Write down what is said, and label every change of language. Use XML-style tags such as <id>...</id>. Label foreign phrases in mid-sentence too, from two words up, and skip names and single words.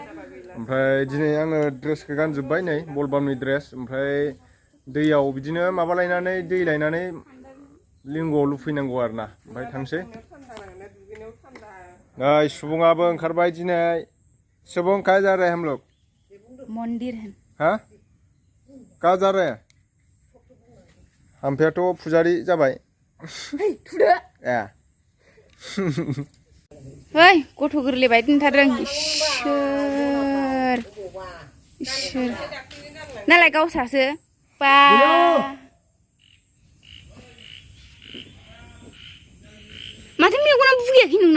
<brx>ओमफ्राय दिनै आङो ड्रेसखौ गानजोब्बाय, नै बलबामनि ड्रेस, ओमफ्राय दैयाव बिदिनो माबा लायनानै दै लायनानै लिंगुआव लुफैनांगौ आरोना, ओमफ्राय थांसै। सुबुङाबो ओंखारबाय दिनै।</brx> <hi>सुबुं कहाँ जा रहे हैं हम लोग? मन्दिर है। हाँ कहाँ जा रहे हैं?</hi> <brx>आमफायाथ' फुजारि जाबाय। ए ओइ गथ' गोरलै बायदि नुथारदों। इसोर इसोर नालाय गावसासो बा माथो मेगना बुगायाखै नोंना?</brx>